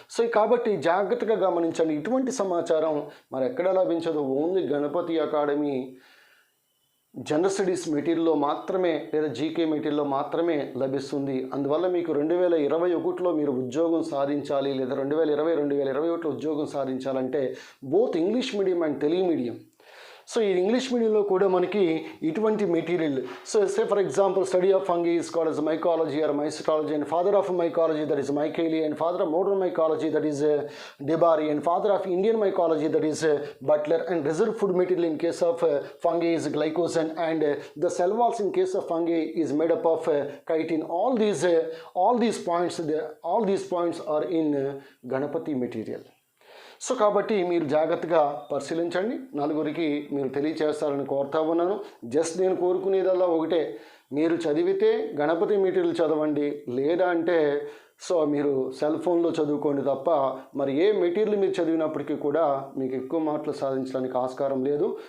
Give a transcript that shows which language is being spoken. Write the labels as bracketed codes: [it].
[te] So కాబట్టి జాగ్రత్తగా గమనించండి. ఇటువంటి సమాచారం మరి ఎక్కడ లభించదు, only Ganapati academy general studies మెటీరియల్లో మాత్రమే లేదా జీకే మెటీరియల్లో మాత్రమే లభిస్తుంది. అందువల్ల మీకు 2021లో మీరు ఉద్యోగం సాధించాలి లేదా 2021లో ఉద్యోగం సాధించాలంటే [en] Both English medium and Telugu medium. [te] So ఈ ఇంగ్లీష్ మీడియంలో కూడా మనకి ఇటువంటి material. [en] So say for example study of fungi is called as mycology or mycetology, and father of mycology that is Micheli, and father of modern mycology that is DeBary, and father of Indian mycology that is Butler, and reserve food material in case of fungi is glycosan, and the cell walls in case of fungi is made up of chitin. All these points are in Ganapati material. [te] So కాబట్టి మీరు జాగ్రత్తగా పరిశీలించండి. నలుగురికి మీరు తెలియచేస్తారని కోరుతా ఉన్నాను. Just నేను కోరుకునేదల్లా ఒకటే, మీరు చదివితే గణపతి మెటీరియల్ చదవండి, లేదా అంటే సో మీరు సెల్ ఫోన్లో చదువుకోండి తప్ప మరి ఏ మెటీరియల్ మీరు చదివినప్పటికీ కూడా మీకు ఎక్కువ మార్కులు సాధించడానికి ఆస్కారం లేదు.